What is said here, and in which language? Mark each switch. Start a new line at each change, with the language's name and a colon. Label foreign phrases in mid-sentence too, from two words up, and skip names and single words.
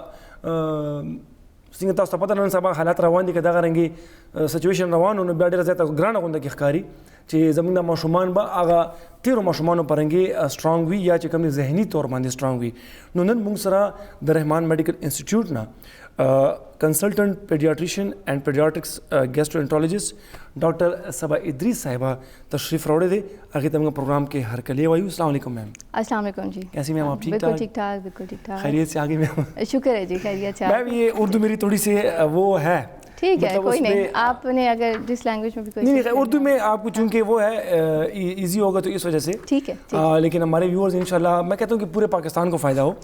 Pashto: څنګه تاسو ته پته نن سبا حالات روان دي که دغه رنګې سچویشن روان و نو بیا ډېره زیاته ګرانه غونډه کې ښکاري چې زموږ د ماشومان به هغه تیرو ماشومانو په رنګې سټرانګ وي یا چې کوم ذهني طور باندې سټرانګ وي نو نن موږ سره د رحمان میډیکل انسټیټیوټ نه
English: consultant pediatrician and pediatrics gastroenterologist
Pashto: ډاکټر صبا ادریس صاحبہ تشریف راوړی دی هغې ته موږ پروګرام کې هرکلی وایو
Arabic: السلام علیکم
Pashto: میم
Arabic: السلام علیکم جی
Urdu: کیسی میم آپ ٹھیک بالکل ٹھیک ٹھاک بالکل ٹھیک ٹھاک خیریت سے آگے میم شکر ہے جی خیریت سے میم یہ اردو میری تھوڑی سی وہ ہے ٹھیک ہے کوئی نہیں آپ نے اگر جس لینگویج میں بھی کوئی نہیں اردو میں آپ کو چونکہ وہ ہے ایزی ہوگا تو اس وجہ سے ٹھیک ہے لیکن ہمارے ویورز انشاءاللہ میں کہتا ہوں کہ پورے پاکستان کو فائدہ ہو